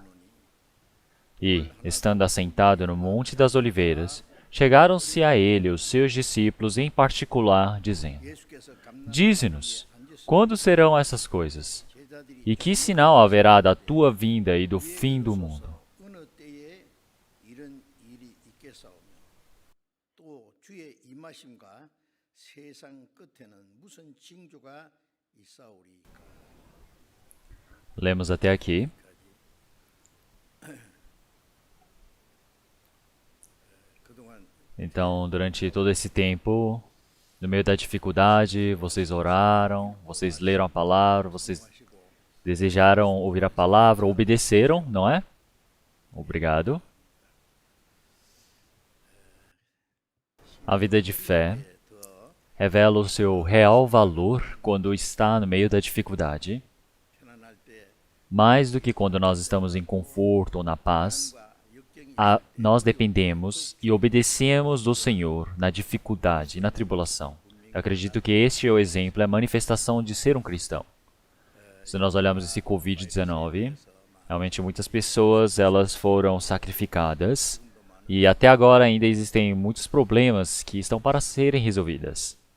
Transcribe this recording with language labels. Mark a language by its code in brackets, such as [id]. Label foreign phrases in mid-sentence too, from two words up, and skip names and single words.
[pt] E, estando assentado no Monte das Oliveiras, chegaram-se a ele os seus discípulos em particular, dizendo: Dize-nos, quando serão essas coisas? E que sinal haverá da tua vinda e do fim do mundo? [ko] 어느 때에 이런 일이 있겠사오며 또 주의 임하심과 세상 끝에는 무슨 징조가 있사오리. [pt] Lemos até aqui. Então, durante todo esse tempo, no meio da dificuldade, vocês oraram, vocês leram a palavra, vocês desejaram ouvir a palavra, obedeceram, não é? Obrigado. A vida de fé revela o seu real valor quando está no meio da dificuldade, [ko] 편안할 때 [pt] mais do que quando nós estamos em conforto ou na paz. Nós dependemos e obedecemos do Senhor na dificuldade e na tribulação. Eu acredito que este é o exemplo, é a manifestação de ser um cristão. Se nós olharmos esse Covid-19, realmente muitas pessoas elas foram sacrificadas e até agora ainda existem muitos problemas que estão para serem resolvidos.